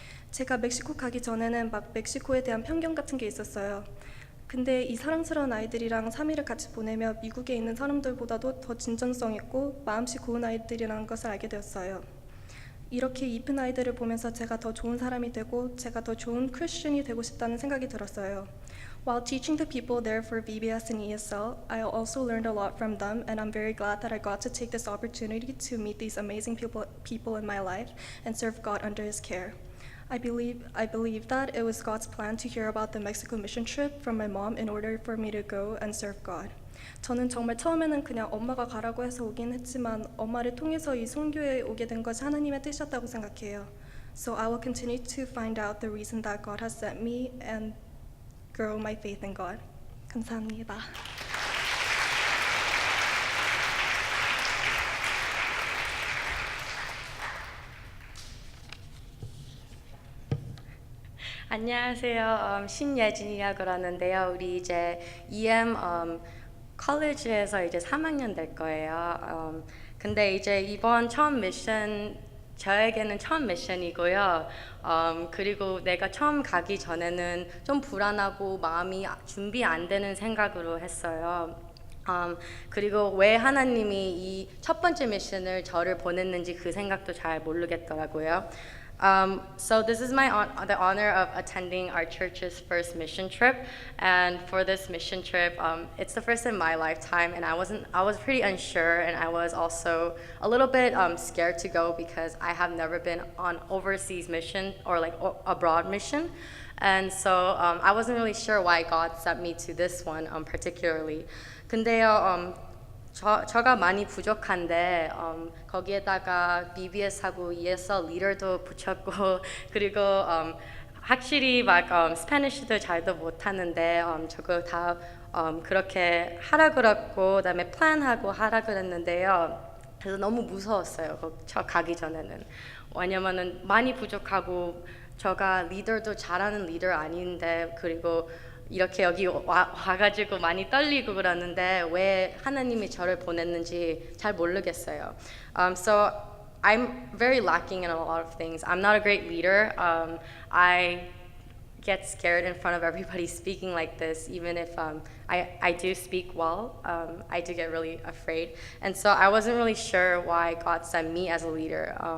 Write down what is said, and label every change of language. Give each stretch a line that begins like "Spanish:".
Korean: 제가 멕시코 가기 전에는 막 멕시코에 대한 편견 같은 게 있었어요. 근데 이 사랑스러운 아이들이랑 3일을 같이 보내며 미국에 있는 사람들보다도 더 진정성 있고 마음씨 고운 아이들이라는 것을 알게 되었어요. 이렇게 이쁜 아이들을 보면서 제가 더 좋은 사람이 되고 제가 더 좋은 크리스천이 되고 싶다는 생각이 들었어요.
English: While teaching the people there for VBS and ESL, I also learned a lot from them, and I'm very glad that I got to take this opportunity to meet these amazing people in my life and serve God under His care. I believe that it was God's plan to hear about the Mexico mission trip from my mom in order for me to go and serve God.
Korean: 저는 정말 처음에는 그냥 엄마가 가라고 해서 오긴 했지만 엄마를 통해서 이 선교에 오게 된 것이 하나님의 뜻이었다고 생각해요.
English: So I will continue to find out the reason that God has sent me and grow my faith in God.
Korean: 감사합니다. 안녕하세요. 신예진이라고 그러는데요. 우리 이제 EM 컬리지에서 이제 3학년 될 거예요. 근데 이제 이번 처음 미션 저에게는 처음 미션이고요. 그리고 내가 처음 가기 전에는 좀 불안하고 마음이 준비 안 되는 생각으로 했어요. 그리고 왜 하나님이 이 첫 번째 미션을 저를 보냈는지 그 생각도 잘 모르겠더라고요.
English: So this is the honor of attending our church's first mission trip, and for this mission trip, it's the first in my lifetime, and I was pretty unsure, and I was also a little bit scared to go because I have never been on overseas mission or like abroad mission, and so I wasn't really sure why God sent me to this one particularly.
Korean: 근데요, 저가 많이 부족한데 거기에다가 BBS하고 ESL 리더도 붙였고 그리고 확실히 막 스페니쉬도 잘도 못하는데 저거 다 그렇게 하라 그랬고 그다음에 플랜하고 하라 그랬는데요. 그래서 너무 무서웠어요. 저 가기 전에는. 왜냐면은 많이 부족하고 저가 리더도 잘하는 리더 아닌데 그리고 이렇게 여기 와가지고 많이 떨리고 그러는데 왜 하나님이 저를 보냈는지 잘 모르겠어요.
English: So I'm very lacking in a lot of things. I'm not a great leader. I get scared in front of everybody speaking like this, even if I do speak well. I do get really afraid, and so I wasn't really sure why God sent me as a leader.